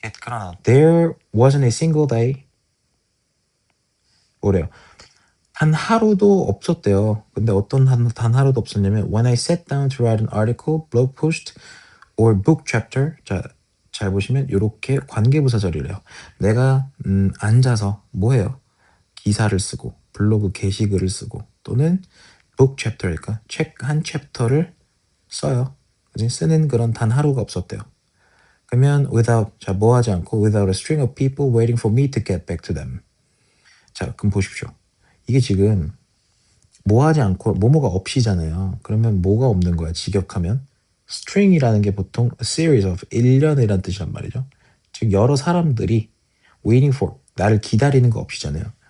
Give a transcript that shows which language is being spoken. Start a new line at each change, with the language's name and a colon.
Korean: 그러나
English: there wasn't a single day
Korean: 뭐래요? 단 하루도 없었대요. 근데 어떤 단 하루도 없었냐면
English: when I sat down to write an article, blog post or book chapter.
Korean: 자, 잘 보시면 이렇게 관계부사절이래요. 내가 앉아서 뭐 해요? 기사를 쓰고 블로그 게시글을 쓰고 또는 book chapter일까? 책 한 챕터를 써요. 그지? 쓰는 그런 단 하루가 없었대요. 그러면
English: without,
Korean: 자, 뭐 하지 않고
English: without a string of people waiting for me to get back to them.
Korean: 자, 그럼 보십시오. 이게 지금 뭐 하지 않고 뭐뭐가 없이잖아요. 그러면 뭐가 없는 거야? 직역하면 string이라는 게 보통 a series of 일련이란 뜻이란 말이죠. 즉 여러 사람들이
English: waiting for
Korean: 나를 기다리는 거 없이잖아요.